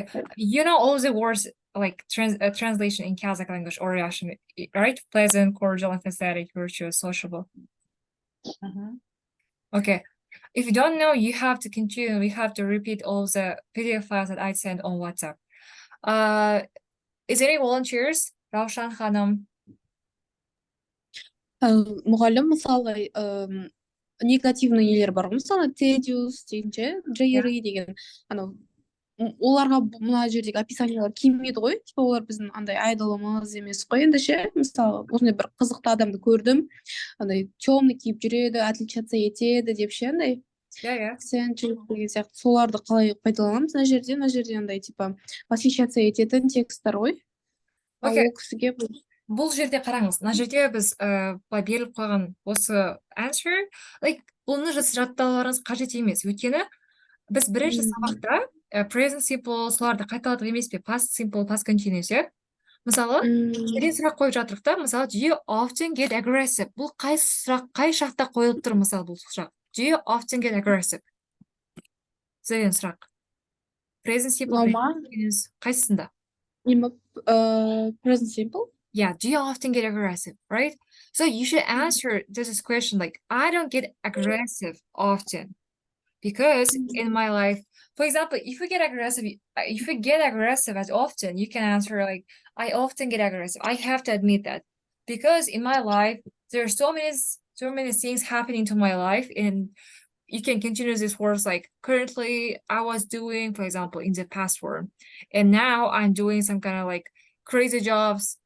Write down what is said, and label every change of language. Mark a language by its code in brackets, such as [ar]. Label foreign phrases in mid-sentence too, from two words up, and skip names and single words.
[en] You know all the words like translation in Kazakh language or Russian, right? Pleasant, cordial, empathetic, virtuous, sociable. Okay. If you don't know, you have to continue. We have to repeat all the PDF files that I sent on WhatsApp. Is there any volunteers? Ravshan Hanım. [kk] мұғалім мысалы негативный нелер бар ғой мысалы тедиус деген ше джейри деген анау оларға мына жердегі описаниялар келмейді ғой, типа олар біздің андай айдолымыз емес қой енді ше. Мысалы осындай бір қызықты адамды көрдім, андай темный киіп жүреді, отличаться етеді деп ше, андай иә акцент деген сияқты. Соларды қалай пайдаланамыз мына жерде андай [ru] типа отличаться [kk] ететін тексттер ғой. Ал Окей. ол кісіге Бұл жерде қараңыз, мына жерде біз былай беріліп қойған осы [en] answer, like [kk] бұны жаттауларыңыз қажет емес. Өйткені біз бірінші сабақта [en] present simple [kk] соларды қайталадық емес пе? [en] Past simple, past continuous, иә? [kk] Мысалы, бірден сұрақ қойып жатырық та, мысалы, [en] do you often get aggressive? [kk] Бұл қай шақта қойылып тұр, мысалы, бұл сұрақ. [en] Do you often get aggressive? [kk] Деген сұрақ. [en] Present simple, present continuous, [kk] қайсысында? [en] present simple. Yeah, do you often get aggressive, right? So you should answer this question like, I don't get aggressive often because in my life, for example, if you get aggressive as often, you can answer like, I often get aggressive. I have to admit that because in my life, there are so many things happening to my life, and you can continue this words like currently I was doing, for example, in the past form, and now I'm doing some kind of like crazy jobs.